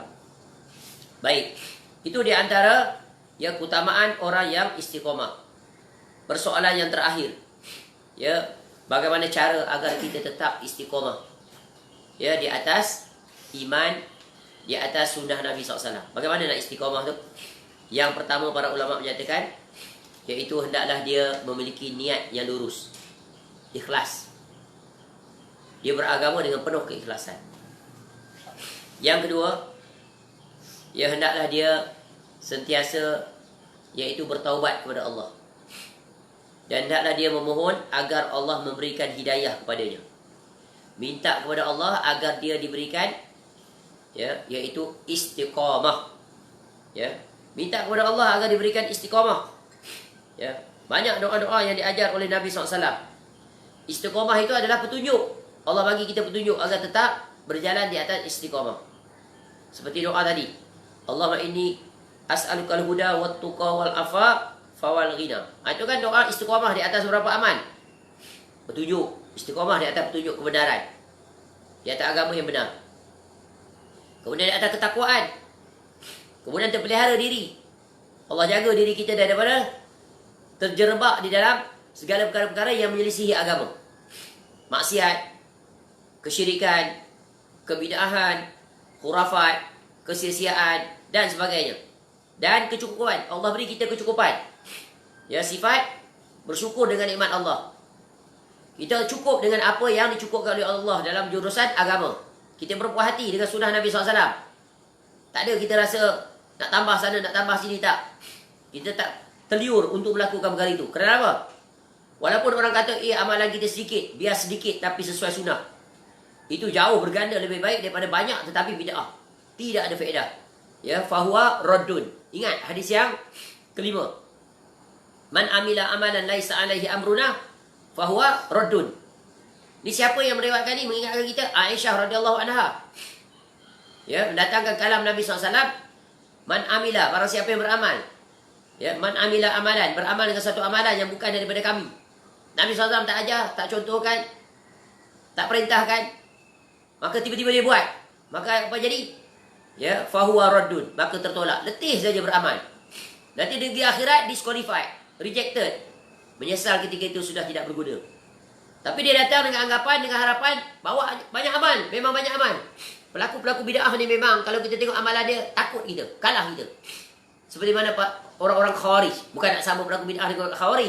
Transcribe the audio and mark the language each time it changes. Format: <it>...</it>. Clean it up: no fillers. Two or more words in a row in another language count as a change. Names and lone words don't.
<ms>Baik. Itu di antara yang keutamaan orang yang istiqamah. Persoalan yang terakhir. Ya, bagaimana cara agar kita tetap istiqamah? Ya, di atas iman, di atas sunnah Nabi SAW. Bagaimana nak istiqamah tu? Yang pertama para ulama menyatakan, iaitu hendaklah dia memiliki niat yang lurus. Ikhlas. Dia beragama dengan penuh keikhlasan. Yang kedua, ya hendaklah dia sentiasa iaitu bertaubat kepada Allah. Dan hendaklah dia memohon agar Allah memberikan hidayah kepadanya. Minta kepada Allah agar dia diberikan ya, iaitu istiqamah. Ya, minta kepada Allah agar diberikan istiqamah. Ya, banyak doa-doa yang diajar oleh Nabi SAW. Istiqamah itu adalah petunjuk. Allah bagi kita petunjuk agar tetap berjalan di atas istiqamah. Seperti doa tadi.</ms> <ar>اللهم إني أسألك الهدى والتقى والعفاف والغنى.</ar> <ms>Itu kan doa istiqamah di atas beberapa aman. Petunjuk, istiqamah di atas petunjuk kebenaran. Di atas agama yang benar. Kemudian di atas ketakwaan. Kemudian terpelihara diri. Allah jaga diri kita daripada terjerembab di dalam segala perkara-perkara yang menyelisihi agama. Maksiat, kesyirikan, kebid'ahan, khurafat, kesia-siaan dan sebagainya. Dan kecukupan. Allah beri kita kecukupan. Ya, sifat bersyukur dengan nikmat Allah. Kita cukup dengan apa yang dicukupkan oleh Allah dalam jurusan agama. Kita berpuas hati dengan sunnah Nabi SAW. Tak ada kita rasa nak tambah sana, nak tambah sini, tak. Kita tak terliur untuk melakukan perkara itu. Kerana apa? Walaupun orang kata, amalan kita sedikit, biar sedikit tapi sesuai sunnah. Itu jauh berganda lebih baik daripada banyak tetapi bid'ah. Tidak ada faedah. Ya,</ms> <ar>فهو رد.</ar> <ms>Ingat hadis yang kelima.</ms> <ar>من عمل عملا ليس عليه أمرنا فهو رد.</ar> <ms>Ni siapa yang meriwayatkan ni mengingatkan kita? Aisyah</ms> <ar>رضي الله عنها.</ar> <ms>Ya, mendatangkan kalam Nabi SAW.</ms> <ar>من عمل,</ar> <ms>barang siapa yang beramal. Ya,</ms> <ar>من عمل عملا,</ar> <ms>beramal dengan satu amalan yang bukan daripada kami. Nabi SAW tak ajar, tak contohkan, tak perintahkan. Maka tiba-tiba dia buat. Maka apa jadi?</ms> <ar>Ya, فهو رد,</ar> <ms>maka tertolak. Letih saja beramal. Nanti di akhirat</ms> <en>disqualified, rejected.</en> <ms>Menyesal ketika itu sudah tidak berguna. Tapi dia datang dengan anggapan, dengan harapan bawa banyak amal, memang banyak amal. Pelaku-pelaku bid'ah ni memang kalau kita tengok amalan dia, takut kita, kalah kita. Seperti mana Pak orang-orang Khawarij. Bukan nak sama pelaku bid'ah dengan Khawarij.</ms>